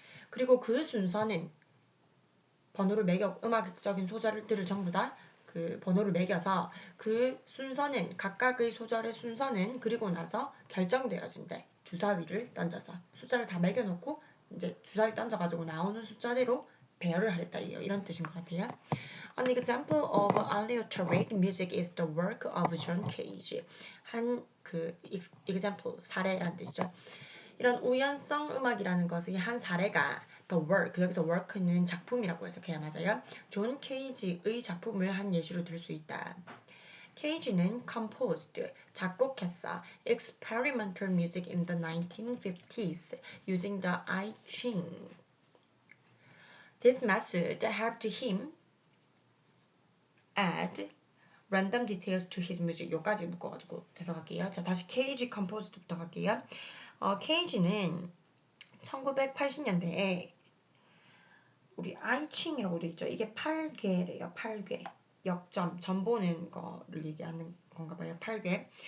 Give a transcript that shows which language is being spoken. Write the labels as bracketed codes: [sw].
[ko] 그리고 그 순서는 번호를 음악적인 소절들을 전부 다 그 번호를 매겨서 그 순서는 각각의 소절의 순서는 그리고 나서 결정되어진대. 주사위를 던져서 숫자를 다 매겨놓고 이제 주사위 던져가지고 나오는 숫자대로 배열을 하겠다 이런 뜻인 것 같아요. [en] An example of aleatoric music is the work of John Cage. [ko] 한 example 사례란 뜻이죠. 이런 우연성 음악이라는 것의 한 사례가 [en] the work, [ko] 여기서 work는 작품이라고 해석해야 맞아요. 존 케이지의 작품을 한 예시로 들 수 있다. 케이지는 composed, 작곡했어. [en] experimental music in the 1950s using the I Ching. This method helped him add random details to his music. [ko] 여기까지 묶어가지고 해석할게요. 자, 다시 케이지 composed부터 갈게요. 케이지는 1980년대에 우리 아이칭이라고 돼 있죠. 이게 8궤래요. 8궤. 역점, 점 보는 거를 얘기하는 건가 봐요. 8궤.